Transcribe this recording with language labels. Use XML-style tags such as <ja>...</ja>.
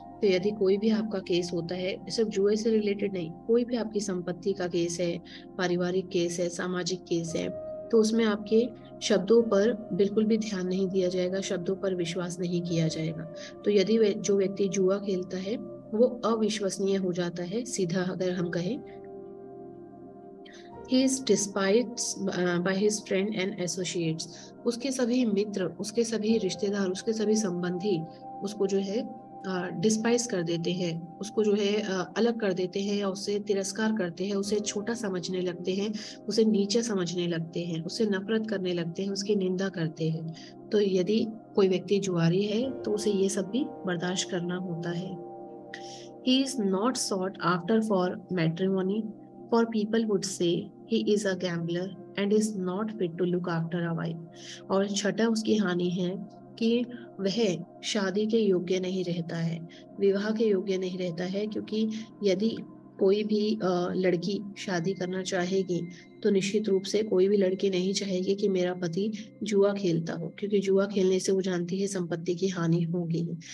<hi>तो यदि कोई भी आपका केस होता है, सिर्फ जुए से रिलेटेड नहीं, कोई भी आपकी संपत्ति का केस है, पारिवारिक केस है, सामाजिक केस है, तो उसमें आपके शब्दों पर बिल्कुल भी ध्यान नहीं दिया जाएगा, शब्दों पर विश्वास नहीं किया जाएगा। तो यदि जो व्यक्ति जुआ खेलता है वो अविश्वसनीय हो जाता है, सीधा अगर हम कहें।</hi> <en>He is despised by his friend and associates.</en> <hi>उसके सभी मित्र, उसके सभी रिश्तेदार, उसके सभी संबंधी उसको जो है डिस्पाइस कर देते हैं, उसको जो है अलग कर देते हैं या उससे तिरस्कार करते हैं, उसे छोटा समझने लगते हैं, उसे नीचे समझने लगते हैं, उससे नफरत करने लगते हैं, उसकी निंदा करते हैं। तो यदि कोई व्यक्ति जुआरी है तो उसे ये सब भी बर्दाश्त करना होता है।</hi> <en>He is not sought after for matrimony, for people would say he is a gambler and is not fit to look after a wife.</en> <hi>और छठा उसकी हानि है कि वह शादी के योग्य नहीं रहता है, विवाह के योग्य नहीं रहता है, क्योंकि यदि कोई भी लड़की शादी करना चाहेगी तो निश्चित रूप से कोई भी लड़की नहीं चाहेगी कि मेरा पति जुआ खेलता हो, क्योंकि जुआ खेलने से वो जानती है संपत्ति की हानि होगी।</hi>